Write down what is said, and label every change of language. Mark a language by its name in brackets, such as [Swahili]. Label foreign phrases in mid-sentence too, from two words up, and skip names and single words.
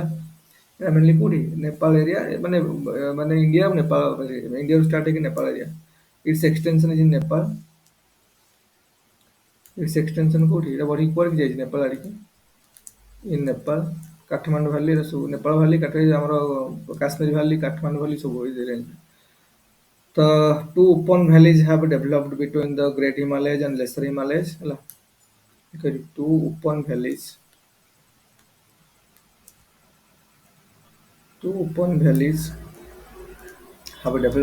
[Odia] এটা mainly କୋଉଠି ନେପାଳ ଏରିଆ, ମାନେ ମାନେ ଇଣ୍ଡିଆ ଆଉ ନେପାଳ, ଇଣ୍ଡିଆରୁ ଷ୍ଟାର୍ଟ ହେଇକି ନେପାଳ ଏରିଆ। [English] its extension is in Nepal, its extension [Odia] କୋଉଠି, ଏଟା ବଢିକି କୁଆଡେ ଯାଇଛି, ନେପାଳ ଆଡିକି। [English] in Nepal, [Odia] କାଠମାଣ୍ଡୁ ଭ୍ୟାଲି, ଏରା ସବୁ ନେପାଳ ଭ୍ୟାଲି, ଆମର କାଶ୍ମୀର ଭ୍ୟାଲି, କାଠମାଣ୍ଡୁ ଭ୍ୟାଲି ସବୁ ଏଇ range। [English] The two open valleys have developed between the Great Himalayas and Lesser Himalayas ହେଲା। Okay, two open valleys have